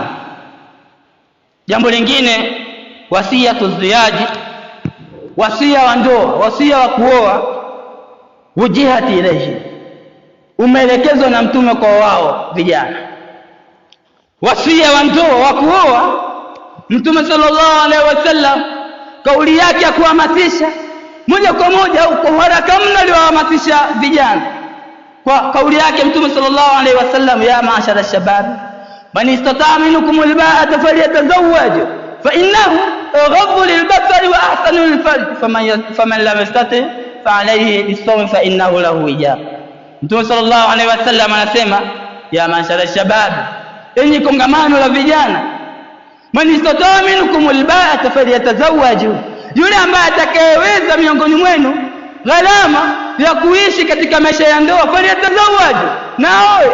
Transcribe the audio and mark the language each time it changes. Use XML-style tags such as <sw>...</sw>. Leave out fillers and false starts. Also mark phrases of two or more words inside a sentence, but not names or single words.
<sw>Jambo lingine, wasia tuziaji, wasia wa ndoa, wasia wa kuoa,</sw> <ar>وجهت إليه,</ar> <sw>umeelekezwa na Mtume kwa wao vijana. Wasia wa ndoa wa kuoa, Mtume</sw> <ar>صلى الله عليه وسلم</ar> <sw>kauli yake ya kuhamasisha moja kwa moja au kwa haraka mno aliwahamasisha vijana kwa kauli yake Mtume</sw> <ar>صلى الله عليه وسلم, يا معشر الشباب من استطاع منكم الباءة فليتزوج فإنه أغض للبصر وأحصن للفرج ومن لم يستطع فعليه بالصوم فإنه له وجاء.</ar> <sw>Mtume</sw> <ar>صلى الله عليه وسلم</ar> <sw>anasema,</sw> <ar>يا معشر الشباب,</ar> <sw>enyi kongamano la vijana,</sw> <ar>من استطاع منكم الباءة فليتزوج,</ar> <sw>yule ambaye atakayeweza miongoni mwenu gharama ya kuishi katika maisha ya ndoa, falyatazawwaj, na aoe.</sw>